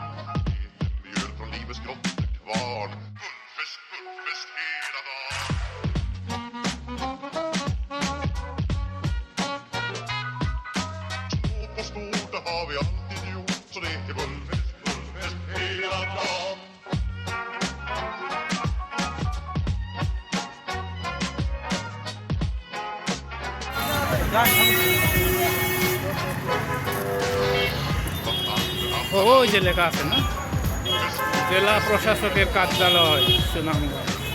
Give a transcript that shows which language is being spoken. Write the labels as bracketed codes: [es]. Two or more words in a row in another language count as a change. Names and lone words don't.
[sv] Mjöl från livets grottekvarn. Fullfest hela dagen. Små på stort, det har vi alltid gjort. Så det är fullfest hela dagen. [bn] ওই যে লেখা আছে না, জেলা প্রশাসকের কার্যালয় সুনামগঞ্জ।